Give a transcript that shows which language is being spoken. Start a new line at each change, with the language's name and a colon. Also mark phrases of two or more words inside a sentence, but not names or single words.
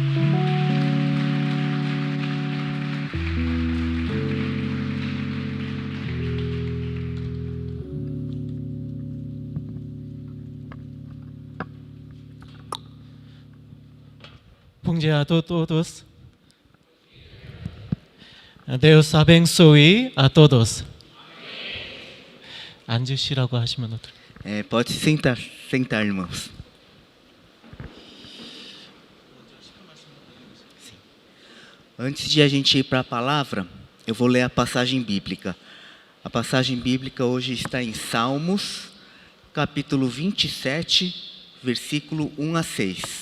Portuguese: Bom dia a todos. Deus abençoe a todos.
Korean: 앉으시라고 하시면 어떨까요?
Portuguese: Pode sentar, irmãos. Sim. Antes de a gente ir para a palavra, eu vou ler a passagem bíblica. A passagem bíblica hoje está em Salmos, capítulo 27, versículo 1 a 6.